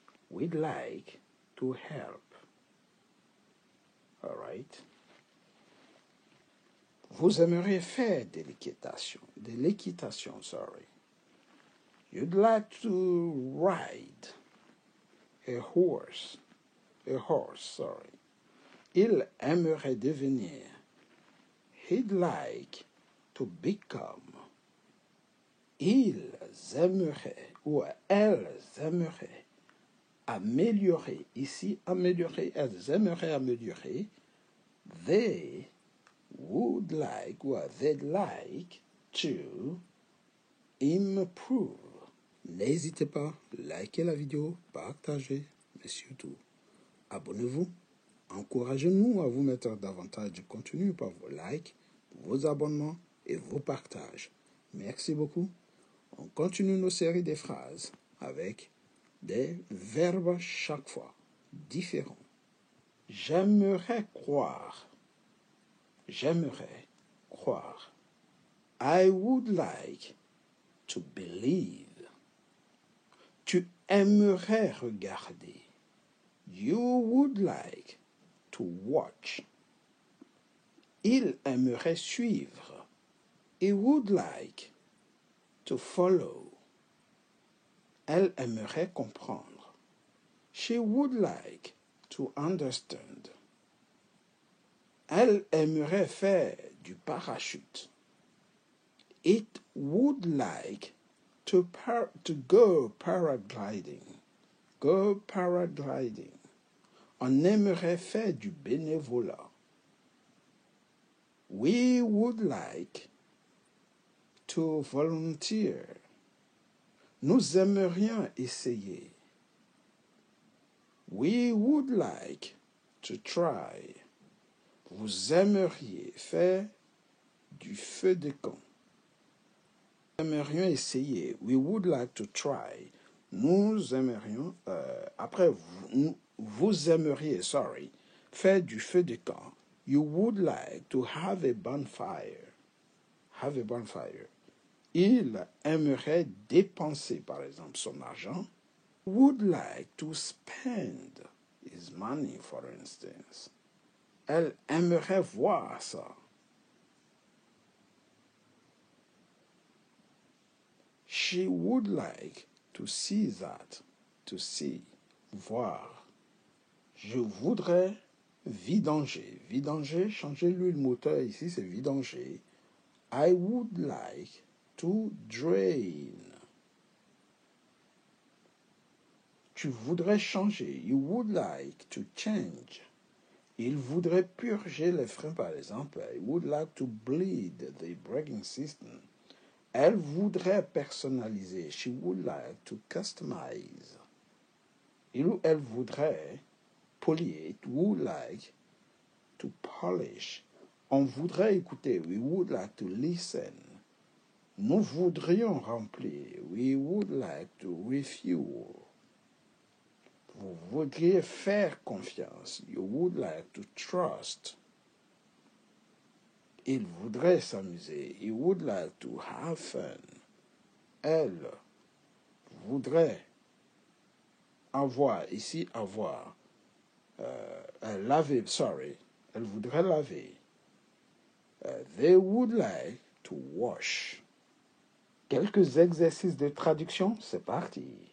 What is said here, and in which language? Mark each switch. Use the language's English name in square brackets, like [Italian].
[English] We'd like to help. All right. [French] Vous aimeriez faire de l'équitation, sorry. [English] You'd like to ride a horse, sorry. [French] Il aimerait devenir. [English] He'd like to become. [French] Ils aimeraient ou elles aimeraient améliorer. Ici, améliorer, elles aimeraient améliorer. [English] They would like or they'd like to improve. [French] N'hésitez pas, likez la vidéo, partagez, mais surtout, abonnez-vous. Encouragez-nous à vous mettre davantage de contenu par vos likes, vos abonnements et vos partages. Merci beaucoup. On continue nos séries de phrases avec des verbes chaque fois différents. J'aimerais croire. J'aimerais croire. [English] I would like to believe. [French] Tu aimerais regarder. [English] You would like to watch. [French] Il aimerait suivre. [English] He would like to follow. [French] Elle aimerait comprendre. [English] She would like to understand. [French] Elle aimerait faire du parachute. [English] It would like to go paragliding. Go paragliding. [French] On aimerait faire du bénévolat. [English] We would like to volunteer. [French] Nous aimerions essayer. [English] We would like to try. [French] Vous aimeriez faire du feu de camp. Nous aimerions essayer. [English] We would like to try. [French] Nous aimerions, après, vous aimeriez, sorry, faire du feu de camp. [English] You would like to have a bonfire. Have a bonfire. [French] Il aimerait dépenser, par exemple, son argent. [English] Would like to spend his money, for instance. [French] Elle aimerait voir ça. [English] She would like to see that. To see, [French] voir. Je voudrais vidanger. Vidanger, changer l'huile moteur ici, c'est vidanger. [English] I would like to drain. [French] Tu voudrais changer. [English] You would like to change. [French] Il voudrait purger les freins, par exemple. [English] I would like to bleed the braking system. [French] Elle voudrait personnaliser. [English] She would like to customize. [French] Il ou elle voudrait polier. [English] It would like to polish. [French] On voudrait écouter. [English] We would like to listen. [French] Nous voudrions remplir. [English] We would like to refuel. [French] Vous voudriez faire confiance. [English] You would like to trust. [French] Il voudrait s'amuser. [English] He would like to have fun. [French] Elle voudrait avoir, ici avoir, laver, sorry. Elle voudrait laver. [English] They would like to wash. [French] Quelques exercices de traduction, c'est parti.